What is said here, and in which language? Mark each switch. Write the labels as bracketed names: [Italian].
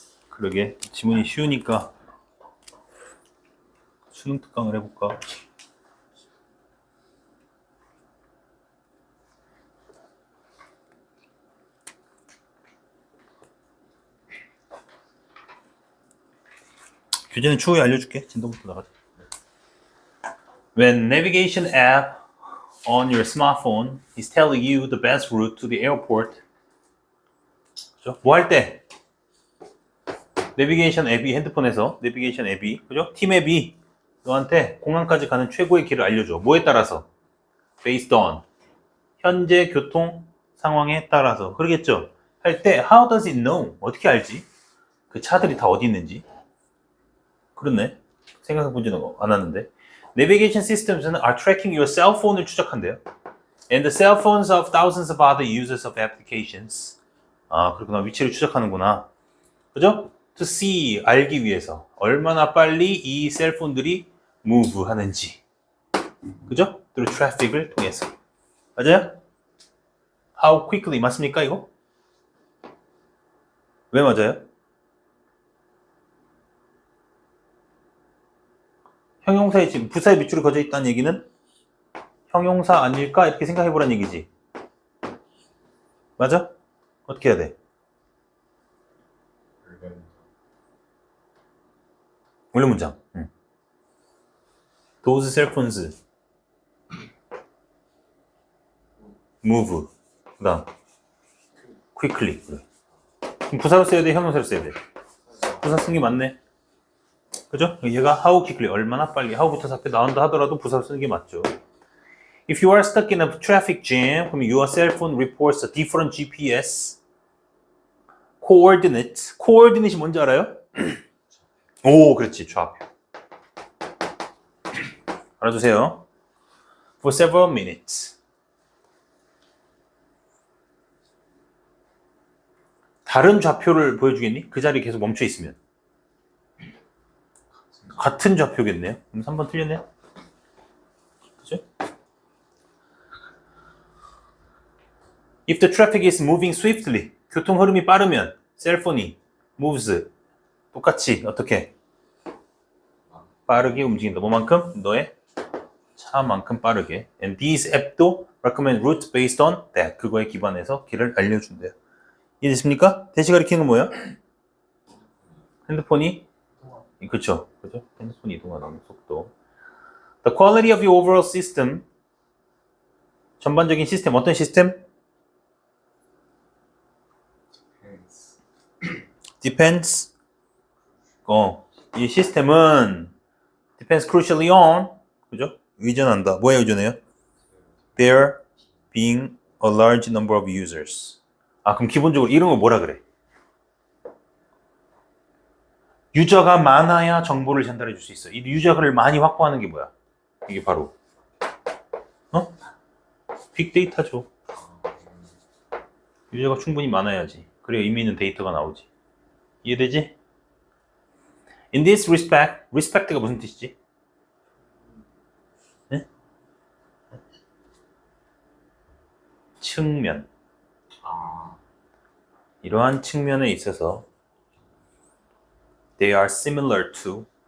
[Korean] 그러게 지문이 쉬우니까 수능 특강을 해볼까? 교재는 추후에 알려줄게. 진도부터 나가자. [English] When navigation app on your smartphone is telling you the best route to the airport, [Korean] 그죠? 뭐 할 때? 내비게이션 앱이 핸드폰에서 내비게이션 앱이 그죠? 팀 앱이 너한테 공항까지 가는 최고의 길을 알려줘. 뭐에 따라서? [English] Based on [Korean] 현재 교통 상황에 따라서 그러겠죠? 할 때 [English] how does it know? [Korean] 어떻게 알지? 그 차들이 다 어디 있는지. 그렇네. 생각해보지는 않았는데. [English] Navigation systems는 are tracking your cell phone을 [Korean] 추적한대요. [English] And the cell phones of thousands of other users of applications. [Korean] 아, 그렇구나. 위치를 추적하는구나. 그죠? [English] To see, [Korean] 알기 위해서. 얼마나 빨리 이 셀폰들이 move 하는지. 그죠? [English] through traffic을 [Korean] 통해서. 맞아요? [English] How quickly. [Korean] 맞습니까, 이거? 왜 맞아요? 형용사에 지금 부사에 밑줄이 그어져 있다는 얘기는 형용사 아닐까? 이렇게 생각해 보라는 얘기지. 맞아? 어떻게 해야 돼? 원래 문장. [English] Those cell phones move. [Korean] 그 다음 quickly. 그래. 그럼 부사로 써야 돼? 형용사로 써야 돼? 부사 쓰는 게 맞네. 그죠? 얘가 [English] how quickly, [Korean] 얼마나 빨리. how부터 앞에 나온다 하더라도 부사로 쓰는 게 맞죠. [English] If you are stuck in a traffic jam, [Korean] 그럼 [English] your cell phone reports a different GPS coordinate. [Korean] coordinate이 뭔지 알아요? 오, 그렇지. 좌표. 알아두세요. [English] For several minutes. [Korean] 다른 좌표를 보여주겠니? 그 자리에 계속 멈춰 있으면. 같은 좌표겠네요. 그럼 3번 틀렸네요. 그죠? [English] If the traffic is moving swiftly, [Korean] 교통 흐름이 빠르면 셀폰이 moves 똑같이 어떻게 빠르게 움직인다. 뭐만큼? 너의 차만큼 빠르게. [English] And these app도 recommend routes based on that. [Korean] 그거에 기반해서 길을 알려준대요. 이해됐습니까? 대시 가리키는 건 뭐야? 핸드폰이 그쵸? 핸드폰이 이동하는 속도. [English] The quality of your overall system. [Korean] 전반적인 시스템 어떤 시스템? [English] Depends. [Korean] 이 시스템은 [English] depends crucially on. [Korean] 그죠? 의존한다. 뭐에 의존해요? [English] There being a large number of users. [Korean] 아, 그럼 기본적으로 이런 거 뭐라 그래? 유저가 많아야 정보를 전달해 줄 수 있어. 이 유저를 많이 확보하는 게 뭐야? 이게 바로 빅데이터죠. 유저가 충분히 많아야지. 그래야 의미 있는 데이터가 나오지. 이해되지? [English] In this respect, respect가 [Korean] 무슨 뜻이지? 네? 측면. 이러한 측면에 있어서 [English] they are similar to.